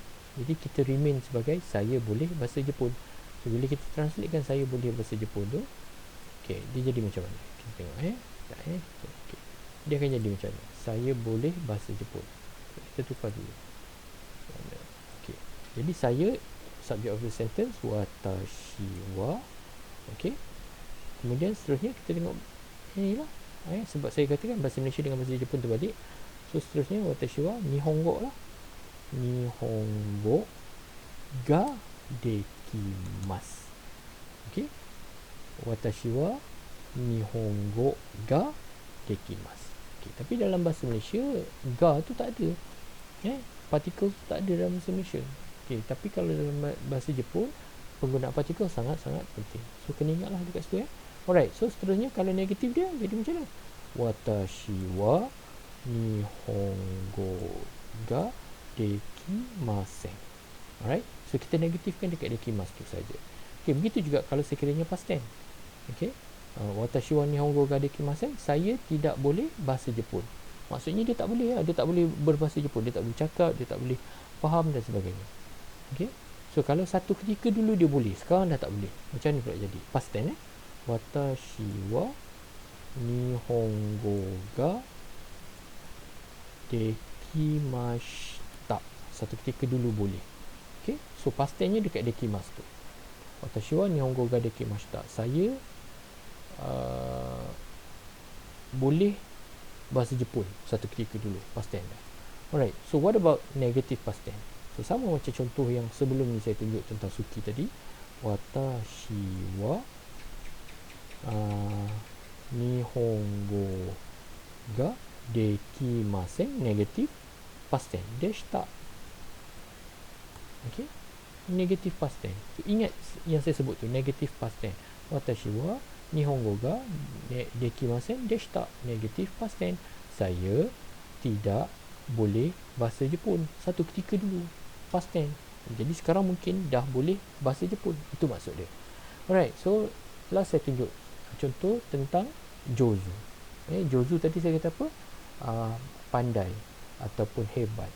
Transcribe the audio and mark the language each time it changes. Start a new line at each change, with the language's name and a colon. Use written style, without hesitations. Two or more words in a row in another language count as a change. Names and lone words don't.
Malay: Jadi kita remain sebagai saya boleh bahasa Jepun. So bila kita translatekan saya boleh bahasa Jepun tu, okey, dia jadi macam mana? Kita tengok okay. Dia akan jadi macam ni. Saya boleh bahasa Jepun. Kita tukar dulu. Okey. Jadi saya,
English: subject of the sentence
Japanese: 私は.
English: Okey.
Malay: Kemudian seterusnya kita tengok inilah. Sebab saya katakan bahasa Malaysia dengan bahasa Jepun terbalik. So seterusnya
Japanese: 私は日本語
Malay: lah.
Japanese: 日本語ができます.
Malay: Okey.
Japanese: 私は日本語ができます.
Malay: Okay, tapi dalam bahasa Malaysia ga tu tak ada. Partikel tu tak ada dalam bahasa Malaysia. Okay, tapi kalau dalam bahasa Jepun penggunaan partikel sangat-sangat penting. So kena ingatlah dekat situ
English: Alright, so
Malay: seterusnya kalau negatif dia jadi macam mana?
Japanese: 私は日本語ができません.
English: Alright, so
Malay: kita negatifkan dekat dekimasu tu saja. Okay, begitu juga kalau sekiranya
English: past tense.
Japanese: Okay, 私は日本語ができません,
Malay: saya tidak boleh bahasa Jepun. Maksudnya dia tak boleh dia tak boleh berbahasa Jepun, dia tak boleh cakap, dia tak boleh faham dan sebagainya. Okey. So kalau satu ketika dulu dia boleh, sekarang dah tak boleh. Macam ni pula jadi
English: past tense
Japanese: 私は日本語ができました.
Malay: Satu ketika dulu boleh. Okey. So
English: past tense-
Malay: nya dekat dekimasu tu.
Japanese: 私は日本語ができました.
Malay: Saya boleh bahasa Jepun satu ketika dulu,
English: past tense. Alright, so what about negative past tense?
Malay: So sama macam contoh yang sebelum ni saya tunjuk tentang suki tadi.
Japanese: 私は日本語ができません,
English: negative past tense. Deshita. Okay, negative past tense.
Malay: So ingat yang saya sebut tu,
English: negative past tense.
Japanese: 私は日本語ができませんでした,
English: negative past tense.
Malay: saya tidak boleh bahasa Jepun. Satu ketika dulu,
English: past tense.
Malay: Jadi sekarang mungkin dah boleh bahasa Jepun. Itu maksud dia.
English: Alright, so
Malay: last saya tunjuk contoh tentang Jozu. Jozu tadi saya kata apa? Pandai ataupun hebat.